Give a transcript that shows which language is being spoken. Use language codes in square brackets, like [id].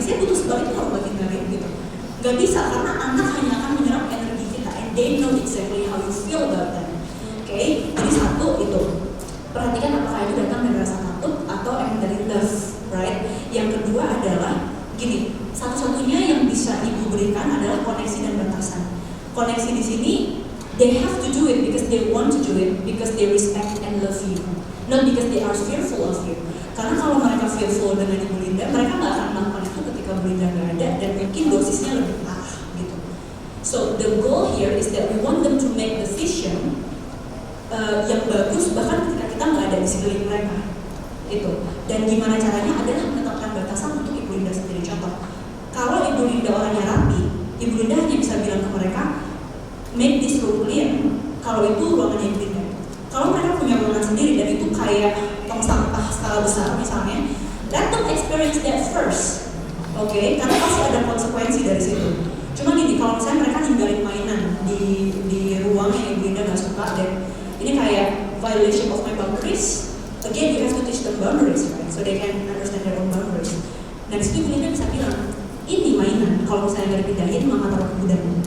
[id] Saya butuh sebaliknya kalau lagi ngalir gitu. Gak bisa karena anak hanya akan menyerap energi kita, [en] and they know exactly how you feel about them. [id] Oke, jadi satu itu. Perhatikan apakah itu datang dari rasa takut atau emang dari love, right? Yang kedua adalah gini, satu-satunya yang bisa ibu berikan adalah koneksi dan batasan. Koneksi di sini, [en] they have to do it because they want to do it, because they respect and love you, not because they are fearful of you. [id] Karena kalau mereka fearful dengan Ibu Linda, mereka nggak akan melakukan itu ketika Bu Linda nggak ada, dan mungkin dosisnya lebih parah gitu. [en] So the goal here is that we want them to make decision [id] yang bagus bahkan ketika kita nggak ada di sekeliling mereka itu. Dan gimana caranya adalah menetapkan batasan untuk Ibu Linda sendiri. Contoh, kalau Ibu Linda orangnya rapi, Ibu Linda hanya bisa bilang ke mereka, [en] make this room clean. [id] Kalau itu ruangannya Ibu Linda. Kalau mereka punya ruangan sendiri dan itu kayak tong sampah skala besar misalnya, [en] let them experience that first. [id] Oke, karena pasti ada konsekuensi dari situ. Cuma gini, kalau misalnya mereka ninggalin mainan di ruang yang Ibu Linda nggak suka dan ini kayak [en] violation of my boundaries. Again, you have to teach them boundaries, right? So they can understand their own boundaries. [id] Nah, di situ Ibu Linda bisa bilang, ini mainan, kalau misalnya nggak dipindahin, mama taruh ke gudang.